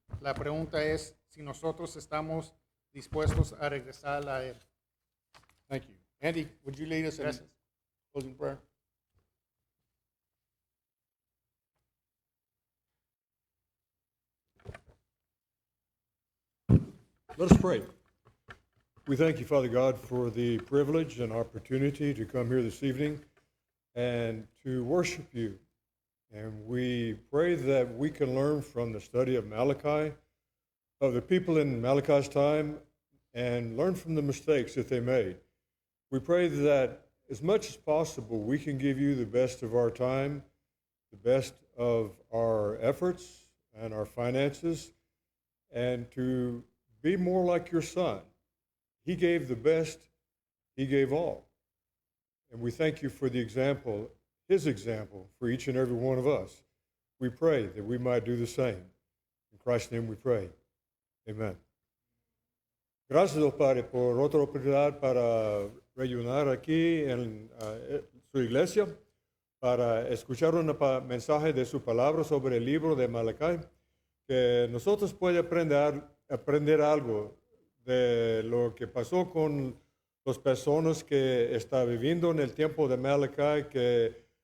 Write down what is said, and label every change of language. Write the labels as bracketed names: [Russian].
[Spanish] La pregunta es si nosotros estamos dispuestos a regresar a Él. [English] Thank you. Andy, would you lead us in [Spanish] Gracias. [English] closing prayer? Let us pray. We thank you, Father God, for the privilege and opportunity to come here this evening and to worship you. And we pray that we can learn from the study of Malachi, of the people in Malachi's time, and learn from the mistakes that they made. We pray that as much as possible, we can give you the best of our time, the best of our efforts and our finances, and to be more like your Son. He gave the best, he gave all. And we thank you for the example, his example, for each and every one of us. We pray that we might do the same. In Christ's name we pray. Amen. [Spanish] Gracias, Dios Padre, por otra oportunidad para reunir aquí en su iglesia, para escuchar un mensaje de su palabra sobre el libro de Malachi, que nosotros podemos aprender algo de lo que pasó con las personas que están viviendo en el tiempo de Malachi, que